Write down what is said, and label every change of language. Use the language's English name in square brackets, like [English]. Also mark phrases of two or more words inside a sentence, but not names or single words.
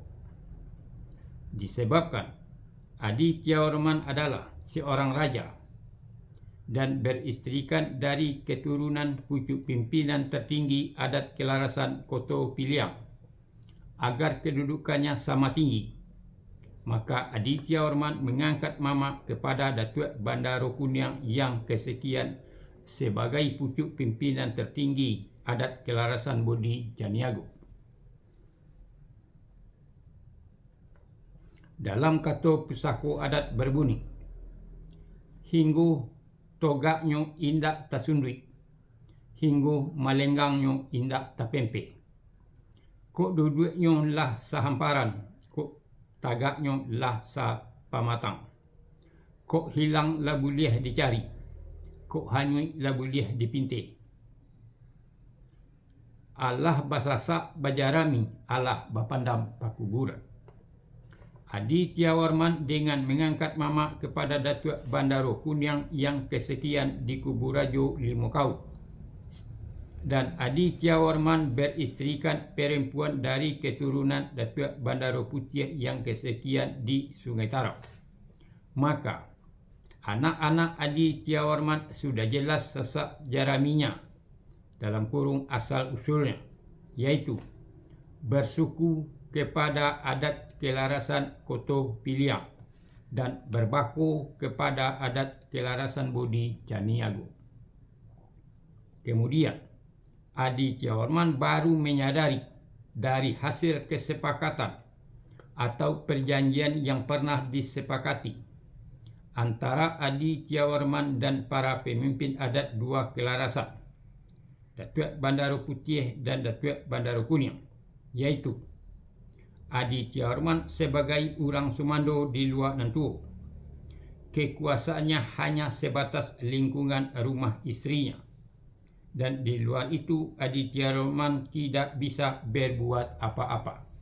[Indonesian] Disebabkan Aditya Warman adalah seorang raja dan beristrikan dari keturunan pucuk pimpinan tertinggi adat kelarasan Koto Piliang, agar kedudukannya sama tinggi, maka Aditya Warman mengangkat mama kepada Datuk Bandar Kuniang yang kesekian sebagai pucuk pimpinan tertinggi adat kelarasan Bodi Caniago. Dalam kata pusako adat berbunyi, [Minangkabau] hinggu toganyo indak tasundui, hinggu malenggangyo indak tapempe. Kok duduknyo lah sahamparan, kok tagaknyo lah sa pamatang. Kok hilang lah boleh dicari, kok hanyui lah boleh dipinte. Allah basasa bajarami, Allah bapandam pakuburan. [Indonesian] Aditya Warman dengan mengangkat mama kepada Datuk Bandar Kuniang yang kesekian di Kuburajo Limo Kaum, dan Aditya Warman beristrikan perempuan dari keturunan Datuk Bandar Putih yang kesekian di Sungai Tarap, maka anak-anak Aditya Warman sudah jelas sesak jaraminya dalam kurung asal usulnya, yaitu bersuku kepada adat kelarasan Koto Piliang dan berbaku kepada adat kelarasan Bodi Caniago. Kemudian Aditya Warman baru menyadari dari hasil kesepakatan atau perjanjian yang pernah disepakati antara Aditya Warman dan para pemimpin adat dua kelarasan, Datuk Bandar Putih dan Datuk Bandar Kuniang, yaitu Aditya Warman sebagai orang Sumando di Luar Nantuo, kekuasaannya hanya sebatas lingkungan rumah istrinya, dan di luar itu Aditya Warman tidak bisa berbuat apa-apa.